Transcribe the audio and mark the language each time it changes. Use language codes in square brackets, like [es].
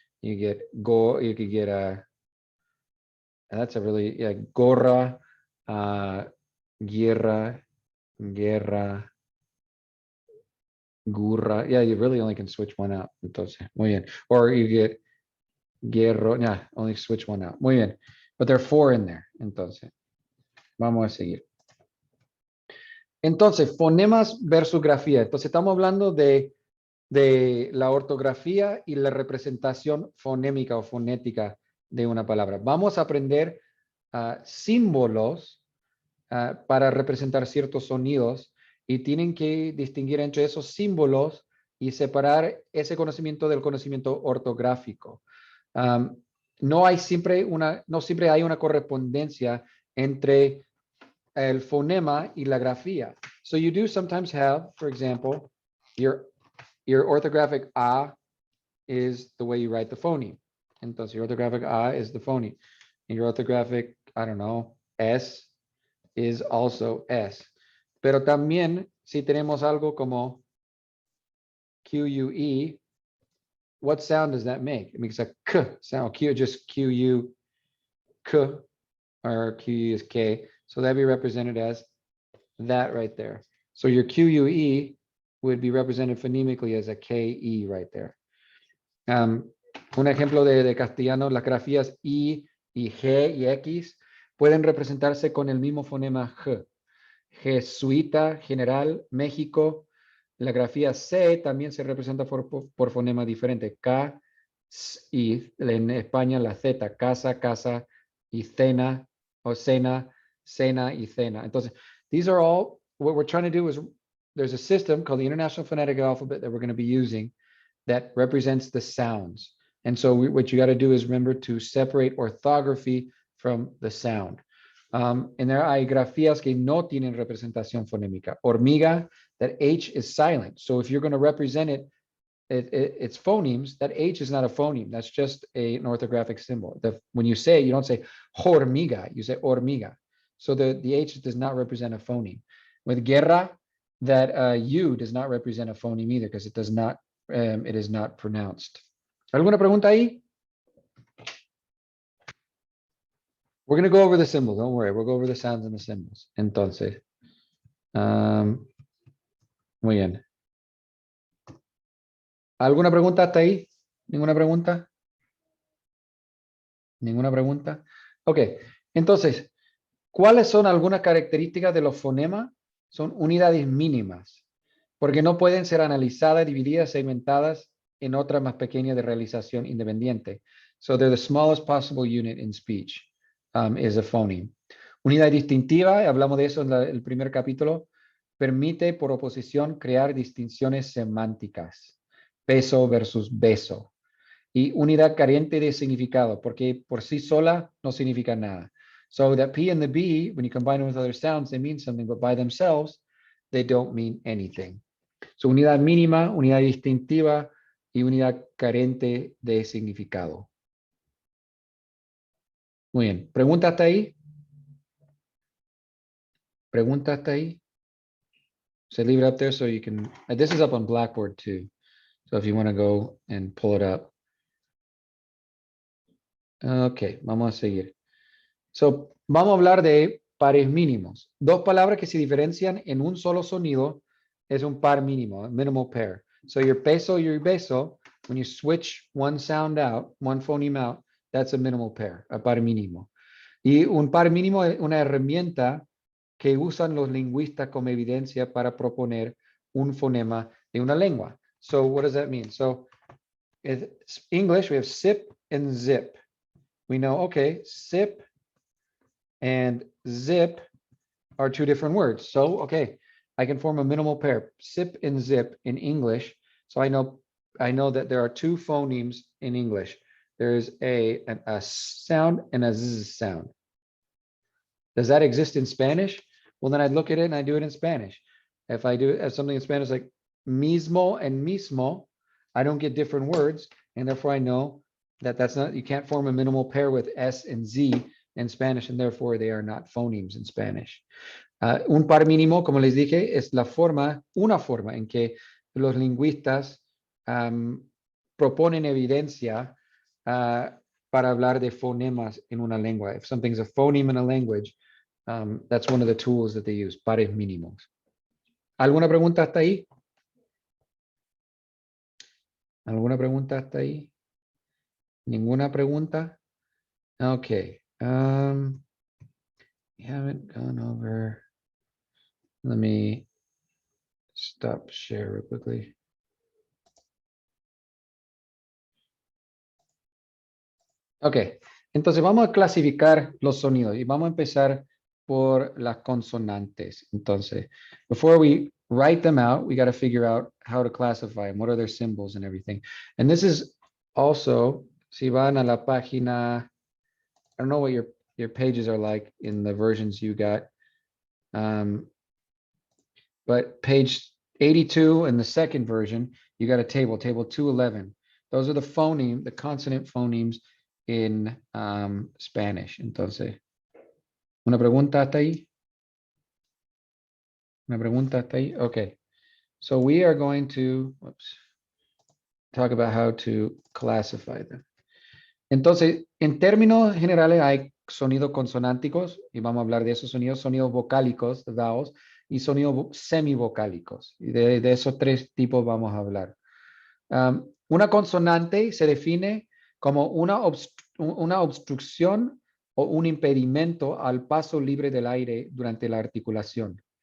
[en] You get go, you could get that's a really, yeah, gorra, guerra, guerra, gurra. Yeah, you really only can switch one out. [es] Entonces, muy bien. [en] Or you get guerro, yeah, only switch one out. [es] Muy bien. [en] But there are four in there. [es] Entonces, vamos a seguir. Entonces, fonemas versus grafía. Entonces, estamos hablando de la ortografía y la representación fonémica o fonética de una palabra. Vamos a aprender símbolos para representar ciertos sonidos y tienen que distinguir entre esos símbolos y separar ese conocimiento del conocimiento ortográfico. No siempre hay una correspondencia entre el fonema y la grafía. [en] So you do sometimes have, for example, your orthographic A is the way you write the phoneme. Entonces, your orthographic A is the phoneme. And your orthographic, I don't know, S is also S. [es] Pero también, si tenemos algo como QUE, [en] what sound does that make? It makes a K sound. Q, just QU, K, or QU is K. So that'd be represented as that right there. So your QUE would be represented phonemically as a KE right there. [es] Un ejemplo de castellano, las grafías I y G y X pueden representarse con el mismo fonema G. Jesuita, general, México. La grafía C también se representa por fonema diferente. K y en España la Z, casa, casa y cena, o cena, cena y cena. [en] Entonces, these are all, what we're trying to do is, there's a system called the International Phonetic Alphabet that we're going to be using that represents the sounds. And so what you got to do is remember to separate orthography from the sound. And there [es] hay grafías que no tienen representación fonémica. [en] Hormiga, that H is silent. So if you're going to represent its phonemes, that H is not a phoneme. That's just an orthographic symbol. When you say it, you don't say hormiga, you say hormiga. So the H does not represent a phoneme. With guerra, that U does not represent a phoneme either because it does not, it is not pronounced. [es] ¿Alguna pregunta ahí? [en] We're going to go over the symbols. Don't worry. We'll go over the sounds and the symbols. [es] Entonces, muy bien. ¿Alguna pregunta hasta ahí? ¿Ninguna pregunta? ¿Ninguna pregunta? Ok. Entonces, ¿cuáles son algunas características de los fonemas? Son unidades mínimas, porque no pueden ser analizadas, divididas, segmentadas en otras más pequeñas de realización independiente. [en] So they're the smallest possible unit in speech, is a phoneme. [es] Unidad distintiva, hablamos de eso en el primer capítulo, permite por oposición crear distinciones semánticas. Peso versus beso. Y unidad carente de significado, porque por sí sola no significa nada. [en] So that P and the B, when you combine them with other sounds, they mean something, but by themselves, they don't mean anything. [es] So unidad mínima, unidad distintiva y unidad carente de significado. Muy bien. ¿Pregunta hasta ahí? ¿Pregunta hasta ahí? [en] So leave it up there so you can, this is up on Blackboard too. So if you want to go and pull it up. [es] Ok, vamos a seguir. So, vamos a hablar de pares mínimos. Dos palabras que se diferencian en un solo sonido es un par mínimo, [en] a minimal pair. [es] So your peso, your beso, when you switch one sound out, one phoneme out, that's a minimal pair, a par mínimo. Y un par mínimo es una herramienta que usan los lingüistas como evidencia para proponer un fonema de una lengua. [en] So what does that mean? So in English, we have sip and zip. We know, okay, sip and zip are two different words. So, okay, I can form a minimal pair, sip and zip in English. So I know that there are two phonemes in English. There's a sound and a z sound. Does that exist in Spanish? Well, then I'd look at it and I do it in Spanish. If I do something in Spanish like mismo and mismo, I don't get different words, and therefore I know that that's not, you can't form a minimal pair with S and Z in Spanish, and therefore they are not phonemes in Spanish. [es] Un par mínimo, como les dije, es la forma, una forma en que los lingüistas proponen evidencia para hablar de fonemas en una lengua. [en] If something's a phoneme in a language, that's one of the tools that they use, pares mínimos. [es] ¿Alguna pregunta hasta ahí? ¿Alguna pregunta hasta ahí? ¿Ninguna pregunta? [en] Okay. We haven't gone over. Let me stop share real quickly. Okay. [es] Entonces vamos a clasificar los sonidos y vamos a empezar por las consonantes. [en] Entonces, before we write them out, we got to figure out how to classify them. What are their symbols and everything. And this is also, [es] si van a la página, [en] I don't know what your pages are like in the versions you got. But page 82 in the second version, you got a table 211. Those are the phoneme, the consonant phonemes in Spanish. [es] Entonces, ¿una pregunta hasta ahí? ¿Una pregunta hasta ahí? Okay. [en] So we are going to talk about how to classify them. [es] Entonces, en términos generales hay sonidos consonánticos y vamos a hablar de esos sonidos, sonidos vocálicos, vowels, y sonidos semivocálicos. Y de esos tres tipos vamos a hablar. Una consonante se define como una obstrucción o un impedimento al paso libre del aire durante la articulación.